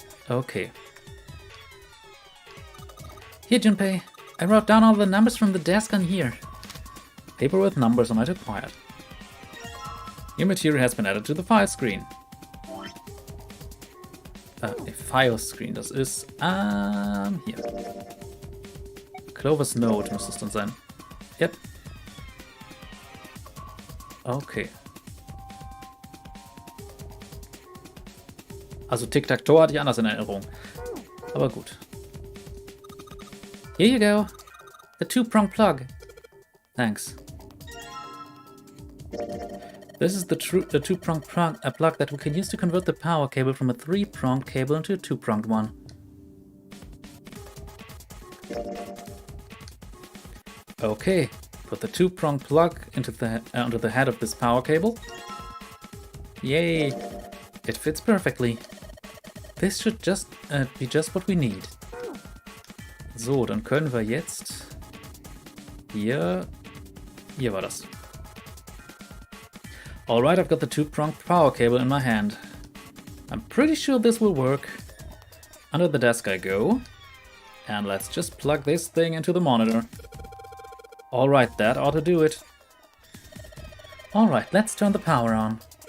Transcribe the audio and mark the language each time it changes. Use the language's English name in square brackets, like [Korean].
[English] Okay. Here, Junpei. I wrote down all the numbers from the desk on here. Paper with numbers on it acquired. New material has been added to the file screen. [German] File screen, das ist hier. Clover's Note müsste es dann sein. Yep. Okay. Also Tic-Tac-Toe hatte ich anders in Erinnerung. Aber gut. [English] Here you go. The 2-prong plug. Thanks. This is the 2-pronged plug that we can use to convert the power cable from a 3-pronged cable into a 2-pronged one. Okay, put the 2-pronged plug into onto the head of this power cable. Yay! It fits perfectly. This should just be just what we need. [German] So, dann können wir jetzt hier war das. [English] Alright, I've got the two-pronged power cable in my hand. I'm pretty sure this will work. Under the desk I go. And let's just plug this thing into the monitor. Alright, that ought to do it. Alright, let's turn the power on.